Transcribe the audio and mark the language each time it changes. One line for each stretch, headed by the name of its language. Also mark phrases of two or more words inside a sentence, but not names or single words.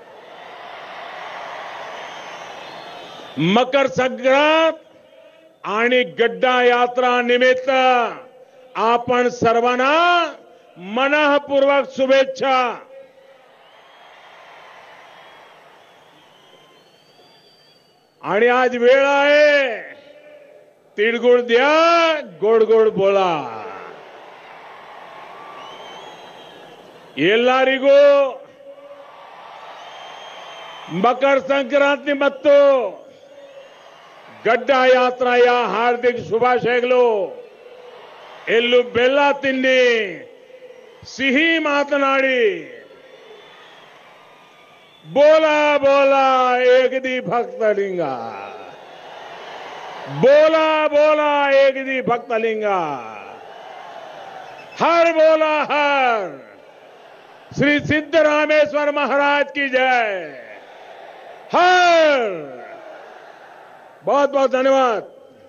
Marathi: मकर संक्रांत आणि गड्डा यात्रा निमित्त आपण सर्वांना मनःपूर्वक शुभेच्छा। आणि आज वेळ आहे, तिळगुळ द्या, गोड गोड बोला।
Kannada: ಎಲ್ಲರಿಗೂ ಮಕರ ಸಂಕ್ರಾಂತಿ ಮತ್ತು ಗಡ್ಡ ಯಾತ್ರೆಯ ಹಾರ್ದಿಕ ಶುಭಾಶಯಗಳು। ಎಳ್ಳು ಬೆಲ್ಲ ತಿನ್ನಿ, ಸಿಹಿ ಮಾತನಾಡಿ,
Marathi: बोला बोला एकदी भक्तलिंग, बोला बोला एकदी भक्तलिंग, हर बोला हर।
Hindi: श्री सिद्धरामेश्वर महाराज की जय। हर। बहुत बहुत धन्यवाद।